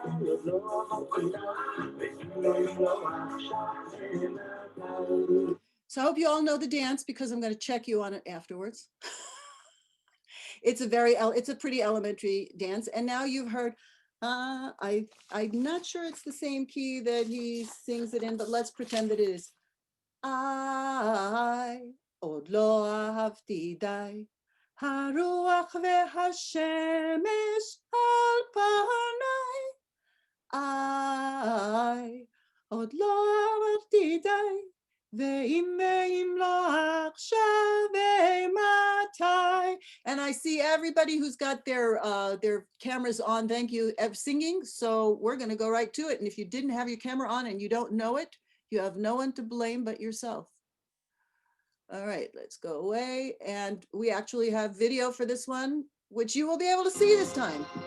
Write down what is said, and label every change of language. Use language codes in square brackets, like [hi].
[he] עוד לא אמרתי די, ואם לא עכשיו ומתי. [en] So I hope you all know the dance because I'm going to check you on it afterwards. It's a pretty elementary dance. And now you've heard, I'm not sure it's the same key that he sings it in, but let's pretend that it is. [he] I עוד לא אהבתי די, הרוח והשמש על פניי. I עוד לא אהבתי די, ואם לא עכשיו ומתי. [en] And I see everybody who's got their cameras on, thank you, singing. So we're going to go right to it. And if you didn't have your camera on and you don't know it, you have no one to blame but yourself. All right, let's go away. And we actually have video for this one, which you will be able to see this time.